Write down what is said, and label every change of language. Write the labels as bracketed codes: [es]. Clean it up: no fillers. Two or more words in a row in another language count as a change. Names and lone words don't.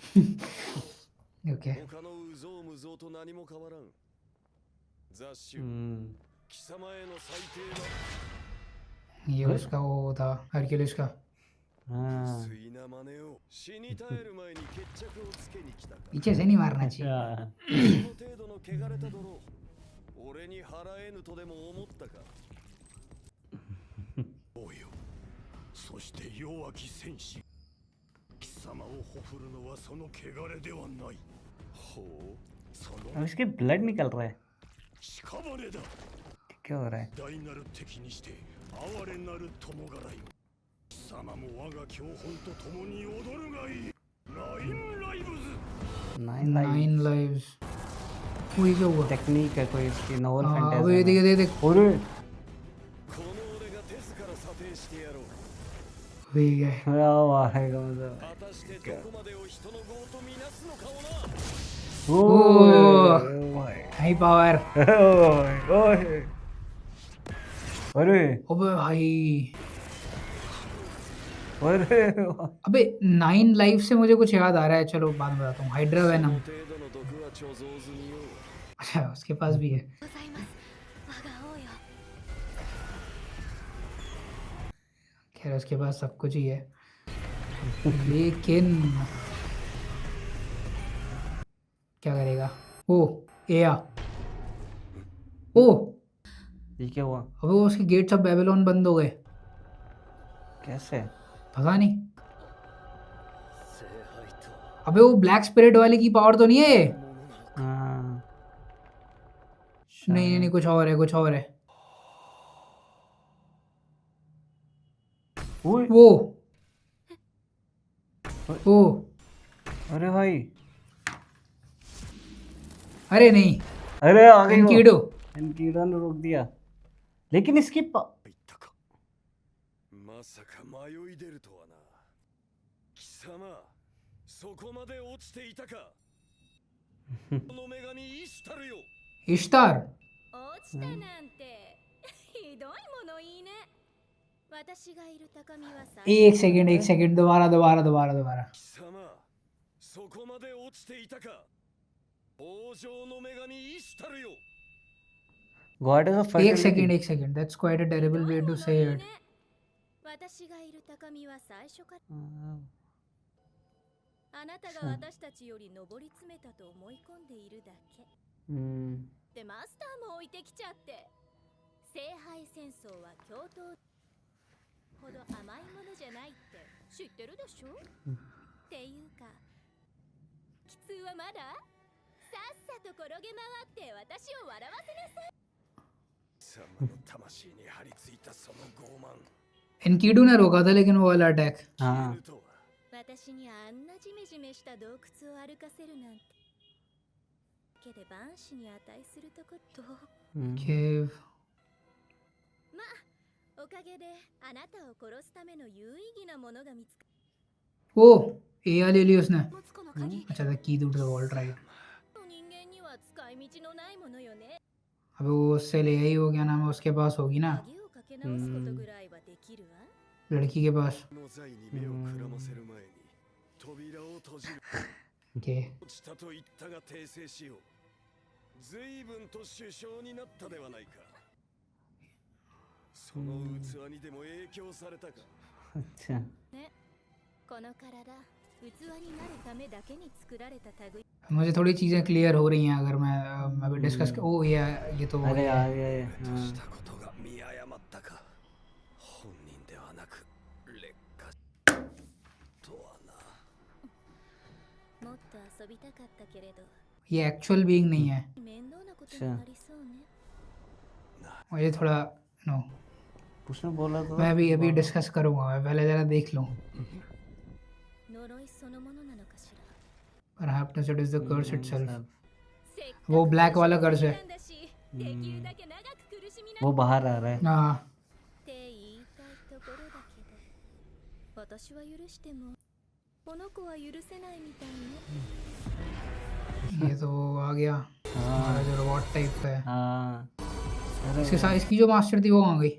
[hi] ओके [ja] 他のうぞうむぞうと何も変わらん雑種貴様への最低な [hi] ये उसका वो था हरक्यूलिस का। [ja] 不粋な真似を死に絶える前に決着をつけに来たか [hi] पीछे से नहीं मारना चाहिए। [ja] その程度の汚れた泥俺に払えぬとでも思ったかおよそして弱き戦士貴様をほふるのはその汚れではないほうそ [hi] अब [ja] の [hi] इसके ब्लड निकल रहा है, [ja] 屍だ [hi] क्या हो रहा है? [ja] 大なる敵にして哀れなる友柄よ貴様も我が教本と共に踊るがいいナインライブズ [hi] 9 लाइव्स वही क्या हुआ? टेक्निक है कोई इसकी, नोवेल हाँ फैंटेसी वो देख देख देख [ja] この俺が手ずから査定してやろう [hi] वही है। क्या मारेगा मतलब? [ja] 果たしてどこまでを人の業とみなすのかをな [hi] ओए [en] High power. [hi] ओए अरे अबे भाई, अरे अबे 9 लाइव से मुझे कुछ याद आ रहा है, चलो बाद में बताता हूँ। [en] Hydra venom, [ja] 程度の毒は貯蔵済みよ [hi] अच्छा उसके पास भी है। [ja] ございます我が王よ [hi] खैर उसके पास सब कुछ ही है, लेकिन क्या करेगा? ओ एया, ओ ये क्या हुआ? अबे वो उसके गेट्स ऑफ बेबीलोन बंद हो गए, कैसे? पता नहीं। [ja] 聖杯と [hi] अबे वो [en] black spirit [hi] वाले की पावर तो नहीं है ये? [ja] ものなのか [hi] हाँ नहीं नहीं नहीं, कुछ और है, कुछ और है। ओए वो ओ अरे भाई, अरे नहीं, अरे आ गई वो। एनकीडो। एनकीडो ने रोक दिया, लेकिन इसकी [ja] 言ったかまさか迷い出るとはな貴様そこまで落ちていたかこの女神イシュタルよ [hi] इश्तार [ja] 落ちたなんてひどいものいいね私がいる高みは最 [hi] एक सेकंड दोबारा दोबारा दोबारा दोबारा [ja] 貴様そこまで落ちていたか王城の女神イシュタルよ [en] God is a [hi] एक सेकंड [en] That's quite a terrible way to say it [ja] 私がいる高みは最初からあなたが私たちより上り詰めたと思い込んでいるだけでマスターも置いてきちゃって聖杯戦争は共闘ほど甘いものじゃないって知ってるでしょっていうかきつはまださっさと転げ回って私を笑わせなさい様の魂に張り付いたその傲慢 [hi] एनकीडू ने रोका था लेकिन वो वाला अटैक [ja] あとは私にあんなジメジメした洞窟を歩かせるなんてけで万死に値するとこと [hi] केव [ja] まあおかげであなたを殺すための有意義なものが見つか [hi] वो एया ले ली उसने [ja] 持つこの鍵 [hi] अच्छा था [en] key to the vault right [ja] 人間には使い道のないものよね [hi] अबे वो उससे ले आई हो क्या नाम है उसके पास होगी ना [ja] 鍵をかけ直すことぐらいはできるわ [hi] लड़की के पास [ja] の罪に目をくらませる前に扉を閉じる [hi] ओके [ja] 落ちたと言ったが訂正しよう随分と首相になったではないかその器にでも影響されたか [hi] अच्छा [ja] この体器になるためだけに作られた類 [hi] मुझे थोड़ी चीज़ें क्लियर हो रही हैं अगर मैं अभी डिस्कस ओ ये तो वो अरे है यार ये [ja] と [hi] हाँ [ja] したことが見誤ったか本人ではなく劣化とはなもっと遊びたかったけれど [hi] ये [en] actual being [hi] नहीं है [ja] 面倒なことになりそうね [hi] मुझे थोड़ा नो उसने बोला तो मैं अभी डिस्कस करूंगा मैं पहले ज़रा देख लूँ [ja] 呪いそのものなのかしら [en] Perhaps it is the curse itself [ja] せっかく [hi] वो ब्लैक वाला कर्स [ja] 苦し [hi] है [ja] んだしできるだけ長く苦しみな [hi] वो बाहर आ रहा है हाँ [ja] って言いたいところだけど私は許してもこの子は許せないみたいね [hi] ये तो आ गया हमारा जो [en] robot type [hi] का है हाँ अरे इसके साथ इसकी जो मास्टर थी वो आ गई